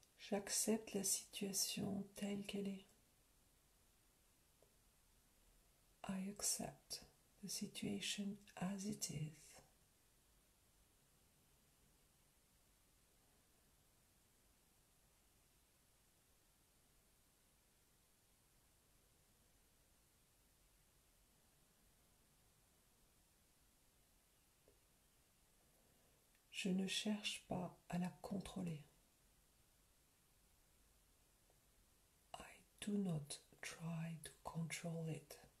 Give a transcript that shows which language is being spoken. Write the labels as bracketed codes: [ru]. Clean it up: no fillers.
[fr] J'accepte la situation telle qu'elle est. [en] I accept the situation as it is. [fr] Je ne cherche pas à la contrôler. [en] I do not try to control it.